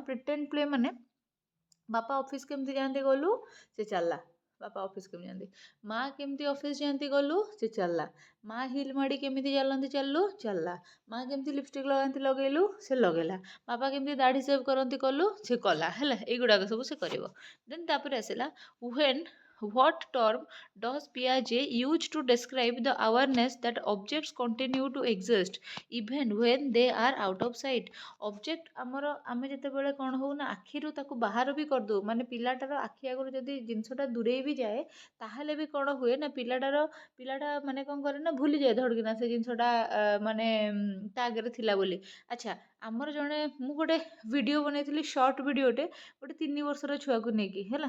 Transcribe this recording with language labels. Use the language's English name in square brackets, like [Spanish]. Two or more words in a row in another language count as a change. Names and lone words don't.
[English] pretend play [Odia] ମାନେ ବାପା ଅଫିସ କେମିତି ଯାଆନ୍ତି ଗଲୁ ସେ ଚାଲିଲା, ବାପା ଅଫିସ କେମିତି ଯାଆନ୍ତି। ମା କେମିତି ଅଫିସ ଯାଆନ୍ତି ଗଲୁ ସେ ଚାଲିଲା। ମା ହିଲ୍ ମାଡ଼ି କେମିତି ଚାଲନ୍ତି ଚାଲିଲୁ ଚାଲିଲା। ମା କେମିତି ଲିପଷ୍ଟିକ୍ ଲଗାନ୍ତି ଲଗେଇଲୁ ସେ ଲଗେଇଲା। ବାପା କେମିତି ଦାଢ଼ି ସେଭ୍ କରନ୍ତି କଲୁ ସେ କଲା ହେଲା। ଏଇଗୁଡ଼ାକ ସବୁ ସେ କରିବ। ଦେନ୍ ତାପରେ ଆସିଲା [English] what term does Piaget use to describe the awareness that objects continue to exist even when they are out of sight? [Odia] ଅବଜେକ୍ଟ ଆମର ଆମେ ଯେତେବେଳେ କ'ଣ ହଉ ନା ଆଖିରୁ ତାକୁ ବାହାର ବି କରିଦେଉ, ମାନେ ପିଲାଟାର ଆଖି ଆଗରୁ ଯଦି ଜିନିଷଟା ଦୂରେଇ ବି ଯାଏ ତାହେଲେ ବି କ'ଣ ହୁଏ ନା ପିଲାଟା ମାନେ କ'ଣ କରେ ନା ଭୁଲିଯାଏ ଧଡ଼କିନା ସେ ଜିନିଷଟା ମାନେ ତା ଆଗରେ ଥିଲା ବୋଲି। ଆଚ୍ଛା ଆମର ମୁଁ ଗୋଟେ ଭିଡ଼ିଓ ବନେଇଥିଲି ସର୍ଟ ଭିଡ଼ିଓଟେ ଗୋଟେ 3 ବର୍ଷର ଛୁଆକୁ ନେଇକି ହେଲା।